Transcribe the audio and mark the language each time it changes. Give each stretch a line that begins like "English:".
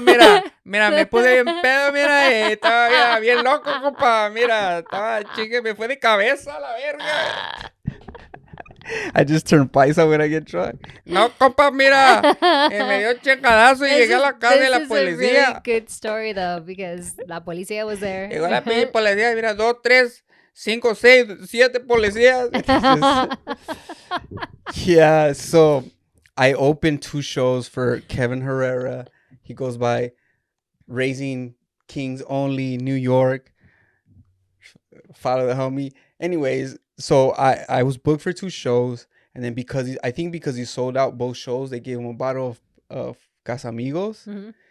Spanish: Mira, me puse bien pedo, mira, estaba bien loco, compa. Mira, estaba chingue, me fue de cabeza la verga.
English: I just turn paisa when I get drunk.
Spanish: No, compa, mira. Me dio chingadazo y llegué a la casa de la policía.
English: This is a really good story, though, because
Spanish: la policía
English: was there.
Spanish: Llegó la pinche policía, mira, 2, 3, 5, 6, 7 policías.
English: Yeah, so I opened 2 shows for Kevin Herrera. He goes by Raising Kings Only, New York. Follow the homie. Anyways, so I was booked for 2 shows, and then because he sold out both shows, they gave him a bottle of Casamigos.